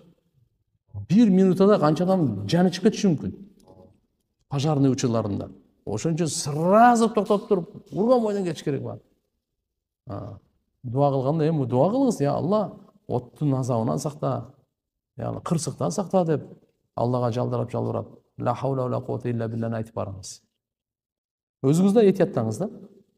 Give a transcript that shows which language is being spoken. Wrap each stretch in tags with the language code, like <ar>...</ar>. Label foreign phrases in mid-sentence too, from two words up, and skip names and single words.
<ky>1 минутада канча адам жаны чыгып кетиши мүмкүн. Пожарный учурларында. Ошон үчүн сразу токтоп туруп, урган бойдон кетиш керек бар. Дуа кылганда эми дуа кылыңыз, я Алла, оттун азабынан сакта, яны кырсыктан сакта деп Аллага жалбырап,</ky> <ar>لا حول ولا قوة إلا بالله</ar> <ky>айтып барыңыз. Өзүңүз да этияттаңыз да.</ky>